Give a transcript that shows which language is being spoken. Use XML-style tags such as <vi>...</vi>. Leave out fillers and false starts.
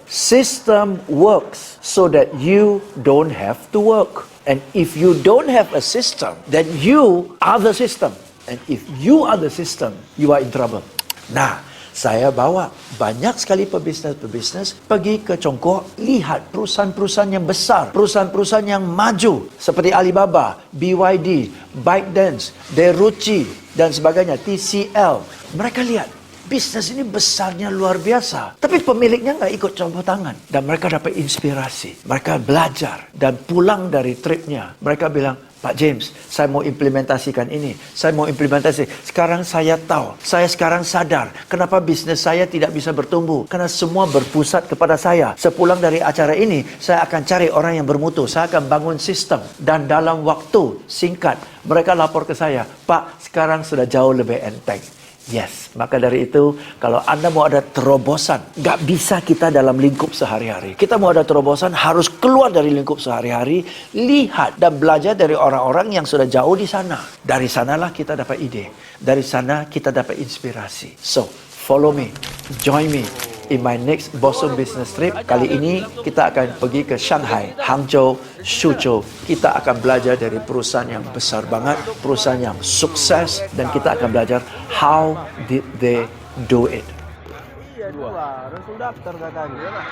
<en>System works so that you don't have to work. And if you don't have a system, then you are the system. And if you are the system, you are in trouble.</en> <id>Nah, saya bawa banyak sekali pebisnis pergi ke Chongqing, lihat perusahaan-perusahaan yang besar, perusahaan-perusahaan yang maju seperti Alibaba, BYD, ByteDance, Derucci, dan sebagainya, TCL. Mereka lihat bisnis ini besarnya luar biasa. Tapi pemiliknya nggak ikut campur tangan. Dan mereka dapat inspirasi. Mereka belajar. Dan pulang dari tripnya, mereka bilang, Pak James, saya mau implementasikan ini. Saya mau implementasi. Sekarang saya tahu. Saya sekarang sadar. Kenapa bisnis saya tidak bisa bertumbuh. Karena semua berpusat kepada saya. Sepulang dari acara ini, saya akan cari orang yang bermutu. Saya akan bangun sistem. Dan dalam waktu singkat, mereka lapor ke saya, Pak, sekarang sudah jauh lebih enteng. Yes, maka dari itu kalau Anda mau ada terobosan, nggak bisa kita dalam lingkup sehari-hari. Kita mau ada terobosan harus keluar dari lingkup sehari-hari, lihat dan belajar dari orang-orang yang sudah jauh di sana. Dari sanalah kita dapat ide, dari sana kita dapat inspirasi.</id> <en>So, follow me, join me in my next Blossom Business Trip.</en> <id>Kali ini kita akan pergi ke Shanghai, Hangzhou, Suzhou. Kita akan belajar dari perusahaan yang besar banget, perusahaan yang sukses, dan kita akan belajar</id> <en>how did they do it.</en> <id>Iya, dua. Langsung daftar katanya.</id>